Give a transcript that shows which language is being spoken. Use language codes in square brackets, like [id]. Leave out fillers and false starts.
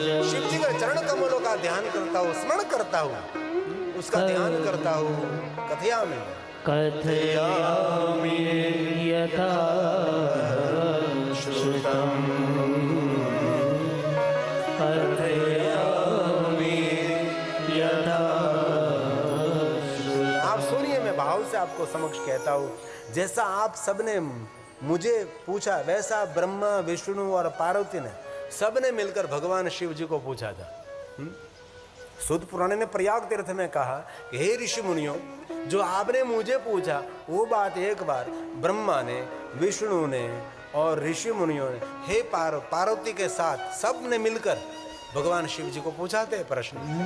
[hi] शिव जी के चरण कमलों का ध्यान करता हूँ, स्मरण करता हूँ, उसका ध्यान करता हूँ। [sa] कथयामि कथयामि यथा श्रुतम्, कथयामि यथा। [hi] आप सुनिए, मैं भाव से आपको समक्ष कहता हूँ, जैसा आप सबने मुझे पूछा वैसा ब्रह्मा विष्णु और पार्वती ने सबने मिलकर भगवान शिव जी को पूछा था। सूत पुराण ने प्रयाग तीर्थ में कहा कि हे ऋषि मुनियों, जो आपने मुझे पूछा वो बात एक बार ब्रह्मा ने, विष्णु ने और ऋषि मुनियों ने, हे पार्वती के साथ सब ने मिलकर भगवान शिव जी को पूछा थे प्रश्न।